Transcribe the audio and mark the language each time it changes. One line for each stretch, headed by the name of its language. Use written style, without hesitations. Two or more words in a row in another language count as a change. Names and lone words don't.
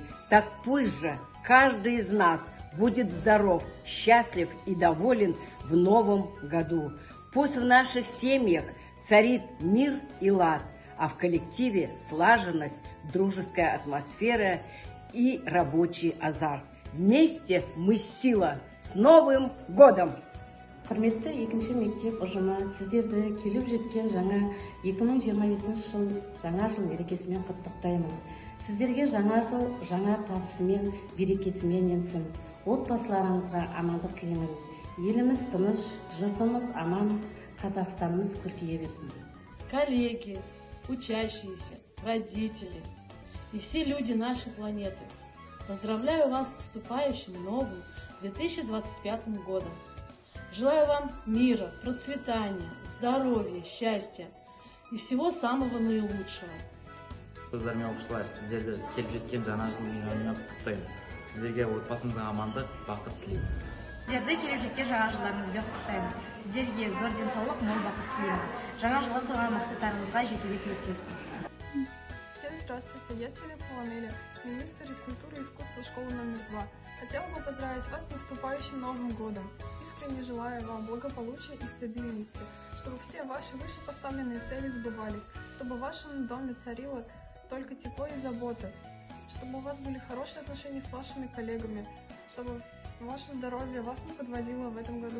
Russian: Так пусть же каждый из нас будет здоров, счастлив и доволен в новом году. Пусть в наших семьях царит мир и лад, а в коллективе слаженность, дружеская атмосфера и рабочий азарт. Вместе мы сила! С Новым годом!
Kazakh: Құрметті екінші мектеп ұжымы, сіздерді келіп жеткен жаңа 2025 жыл жаңа жыл мерекесімен құттықтаймын. Сіздерге жаңа жыл жаңа табысымен, берекесімен енсін. Отбасыларыңызға амандық тілеймін. Еліміз тыныш, жұртымыз аман, Қазақстанымыз көркейе берсін.
Russian: Коллеги, учащиеся, родители и все люди нашей планеты, поздравляю вас с наступающим новым 2025 годом. Желаю вам мира, процветания, здоровья, счастья и всего самого наилучшего.
Kazakh: Сіздермен оқушылар, сіздерді келіп жеткен жаңа жыл мейрамымен құттықтаймын. Сіздерге отбасыңызға амандық, бақыт тілеймін. Сіздерді келіп жеткен жаңа жылдарыңызбен құттықтаймын. Сіздерге зор денсаулық, мол бақыт тілеймін. Жаңа жылға қойған мақсаттарыңызға жетуге тілектеспін.
Russian: Всем здравствуйте, я Телепова Амелия, министр культуры и искусства школы номер 2. Хотела бы поздравить вас с наступающим Новым годом. Искренне желаю вам благополучия и стабильности, чтобы все ваши вышепоставленные цели сбывались, чтобы в вашем доме царило только тепло и забота, чтобы у вас были хорошие отношения с вашими коллегами, чтобы ваше здоровье вас не подводило в этом году.